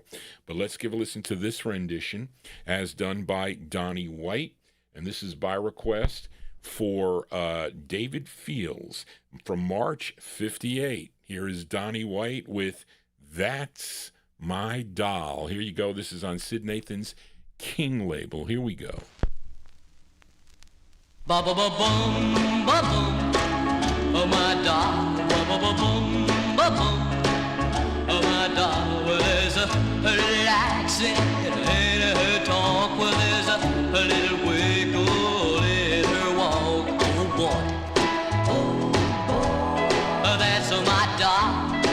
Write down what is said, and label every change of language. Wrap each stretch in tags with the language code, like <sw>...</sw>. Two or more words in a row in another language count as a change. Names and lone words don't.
<en>But let's give a listen to this rendition as done by Donnie White, and this is by request for David Fields from March '58. Here is Donnie White with That's My Doll. Here you go. This is on Sid Nathan's King label. Here we go. Ba ba ba boom, ba boom, oh my doll. Ba ba ba boom, ba boom, oh my doll. Well, there's a relaxing in her talk. Well, there's a little wiggle in her walk. Oh boy, oh boy, that's my doll.</en>